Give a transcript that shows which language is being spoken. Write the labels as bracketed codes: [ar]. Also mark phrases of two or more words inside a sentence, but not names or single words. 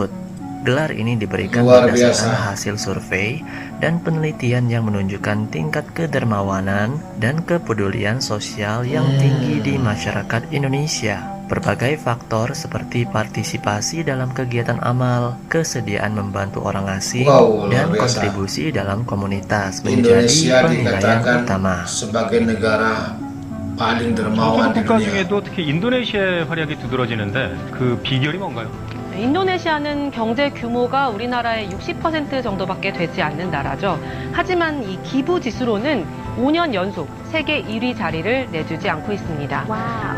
[id] Gelar ini diberikan berdasarkan hasil survei dan penelitian yang menunjukkan tingkat kedermawanan dan kepedulian sosial yang tinggi di masyarakat Indonesia. Berbagai faktor seperti partisipasi dalam kegiatan amal, kesediaan membantu orang asing, dan kontribusi dalam komunitas menjadi penilaian utama. Sebagai negara paling dermawan di dunia. [ko] 중에도 특히 인도네시아의 활약이 두드러지는데 그 비결이 뭔가요? 인도네시아는 경제 규모가 우리나라의 60% 정도밖에 되지 않는 나라죠. 하지만 이 기부 지수로는 5년 연속 세계 1위 자리를 내주지 않고 있습니다. 와우.